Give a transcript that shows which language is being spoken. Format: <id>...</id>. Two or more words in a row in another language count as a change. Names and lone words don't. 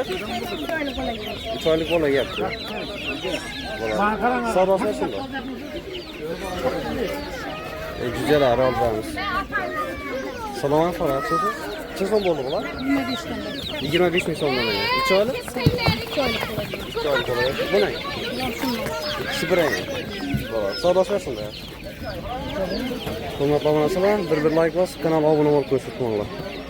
<uz>3 oylik bola yaptı. Bo'ladi. Savdosi bo'lsin.</uz> <tr>Güzel arazimiz.</tr> <uz>Assalomu alaykum, yaxshimisiz? Necha so'm bo'ldi bular?</uz> <tr>25'ten beremiz.</tr> <uz>25 ming so'mdan. 3 oylik?</uz> <tr>2 aylık olacak.</tr> <uz>2 oylik bo'ladi.</uz> <tr>Bu ne? Yansın. İkisi bir aynı.</tr> <uz>Bo'ladi. Savdosi bo'lsin. Hurmatli obunachilar, bir like bosib, kanalga obuna bo'lib ko'rsatmoqlar.</uz>